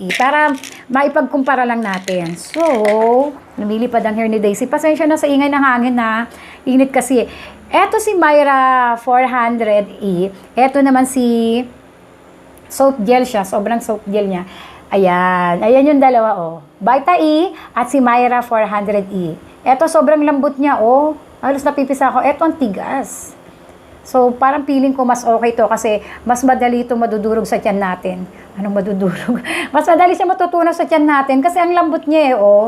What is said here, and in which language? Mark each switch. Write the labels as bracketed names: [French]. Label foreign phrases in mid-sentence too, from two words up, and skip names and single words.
[Filipino] Para maipagkumpara lang natin. So, lumilipad ang hair ni Daisy. Pasensya na sa ingay ng hangin na. Init kasi. Ito si Myra 400E. Ito naman si soap gel siya. Sobrang soap gel niya. Ayan. Ayan yung dalawa, oh. Vita E at si Myra 400E. Ito, sobrang lambot niya, oh. Halos napipisa ako. Ito ang tigas. So, parang feeling ko mas okay to kasi mas madali ito madudurog sa tiyan natin. Anong madudurog? Mas madali siya matutunaw sa tiyan natin kasi ang lambot niya, oh.